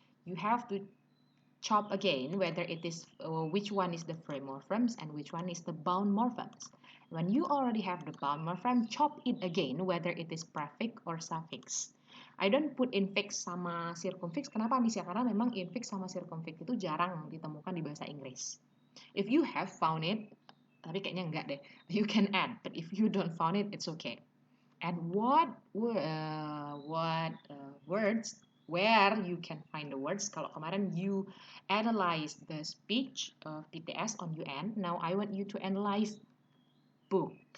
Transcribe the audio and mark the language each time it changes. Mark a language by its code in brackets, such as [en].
[en] You have to chop again whether it is which one is the free morphemes and which one is the bound morphemes. When you already have the bound morpheme, chop it again whether it is prefix or suffix. I don't put infix sama circumfix. [id] Kenapa Miss ya? Karena memang infix sama circumfix itu jarang ditemukan di bahasa Inggris. [en] If you have found it, [id] tapi kayaknya enggak deh. [en] You can add, but if you don't found it, it's okay. And what words where you can find the words? [id] Kalau kemarin [en] you analyze the speech of TTS on UN, now I want you to analyze book.